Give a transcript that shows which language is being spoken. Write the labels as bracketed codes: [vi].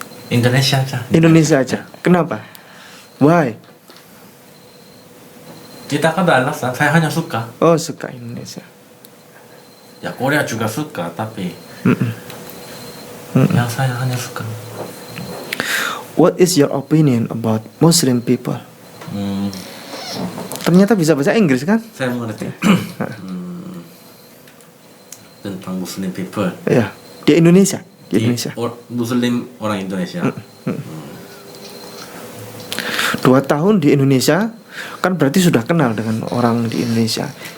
[id] Indonesia aja. Indonesia aja. Kenapa? [en] Why? [id] Tidak ada alasan. Saya hanya suka. Oh, suka Indonesia. Ya, Korea juga suka, tapi ya saya hanya suka. [en] What is your opinion about Muslim people? [id] Ternyata bisa bahasa Inggris kan? Saya mengerti. Tentang [en] Muslim people. [id] Ya, di Indonesia. Di Indonesia. Muslim orang Indonesia. 2 tahun di Indonesia kan berarti sudah kenal dengan orang di Indonesia.